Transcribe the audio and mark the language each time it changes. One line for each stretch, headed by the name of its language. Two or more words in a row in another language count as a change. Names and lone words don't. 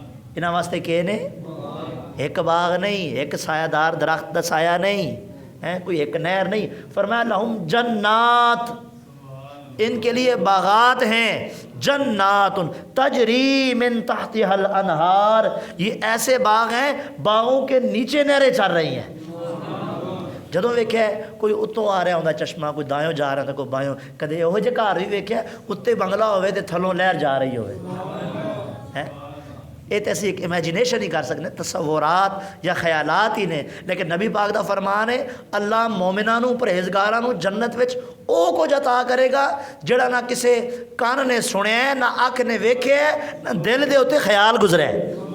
Punjabi: انہاں واسطے کہ نے ایک باغ نہیں، ایک سایہ دار درخت دا سایہ نہیں ہے، کوئی ایک نہر نہیں.
Urdu: فرمایا
Arabic: لہم جنات،
Urdu: ان کے لیے باغات ہیں،
Arabic: جنات تجری من تحتها الانہار،
Urdu: یہ ایسے باغ ہیں باغوں کے نیچے نہریں چل رہی ہیں.
Punjabi: جدوں ویکھیا کوئی اتوں آ رہا ہوندا چشمہ، کوئی دایوں جا رہا کوئی بایوں، کدے یہو جہے گھر بھی ویکھیا اتنے بنگلہ ہوئے تے تھلوں لہر جا رہی ہوئے ہے.
Urdu: یہ تو اسی ایک امیجینیشن ہی کر سکتے ہیں، تصورات یا خیالات ہی نے.
Punjabi: لیکن نبی پاک دا فرمان ہے اللہ مومنانوں پرہیزگارانوں جنت وچ او کچھ عطا کرے گا جڑا نہ کسے کان نے سنیا ہے، نہ اکھ نے ویکھیا ہے، نہ دل دے اوتے خیال گزرا ہے.